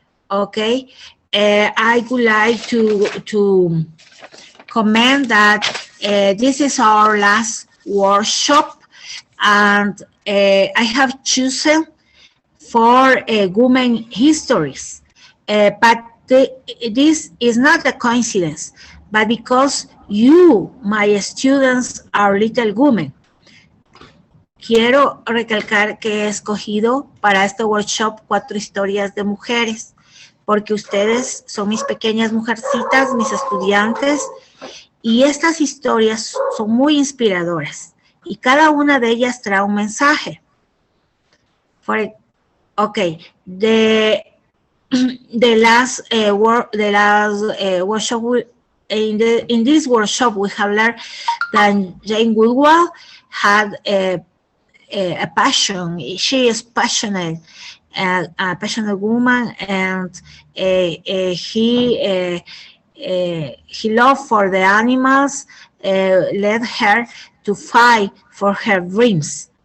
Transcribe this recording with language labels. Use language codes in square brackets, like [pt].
[en] Okay, I would like to comment that this is our last workshop, and I have chosen for women histories, but this is not a coincidence, but because you, my students, are little women. [es] Quiero recalcar que he escogido para este workshop 4 historias de mujeres, porque ustedes son mis pequeñas mujercitas, mis estudiantes, y estas historias son muy inspiradoras, y cada una de ellas trae un mensaje. [en] Okay, the last workshop, in this workshop we have learned that Jane Goodwall had a passion. She is passionate, a passionate woman, and he loved for the animals, led her to fight for her dreams.